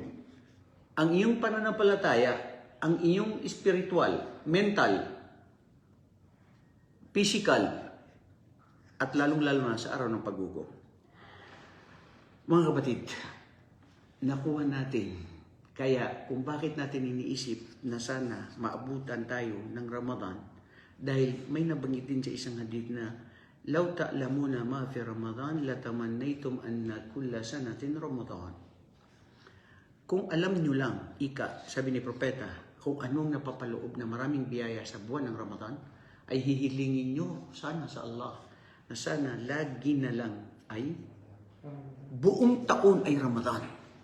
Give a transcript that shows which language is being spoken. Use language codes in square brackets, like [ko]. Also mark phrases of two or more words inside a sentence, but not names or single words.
[tl] Ang iyong pananampalataya, ang iyong [en] spiritual, mental, physical, [tl] at lalong-lalo na sa araw ng paggugo. Mga kapatid, nakuha natin. Kaya kung bakit natin iniisip na sana maabutan tayo ng Ramadan, dahil may nabanggit din sa isang hadith na [ar] لو تعلمون ما في رمضان لتمنيتم أن كل سنة رمضان. [tl] Kung alam nyo lang, sabi ni Propeta, kung anong napapaloob na maraming biyaya sa buwan ng Ramadan, ay hihilingin nyo sana sa Allah na sana lagi na lang ay buong taon ay Ramadan.